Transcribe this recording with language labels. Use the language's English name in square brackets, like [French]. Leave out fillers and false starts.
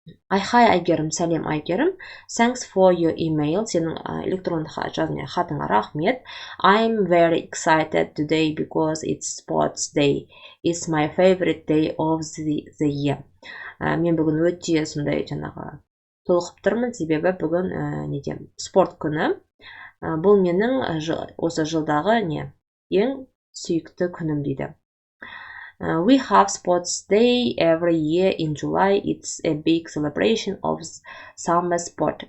[English] Hi Айгерім, [Kazakh] сәлем [English] Айгерім. Thanks for your email. [Kazakh] Сенің электронды хатыңа рахмет. [English] I'm very excited today because it's sports day. It's my favorite day of the year. [Kazakh] Мен бүгін өте сондай толқып тұрмын, себебі бүгін спорт күні. Бұл менің осы жылдағы ең сүйікті күнім дейді. [English] We have sports day every year in July. It's a big celebration of summer sport.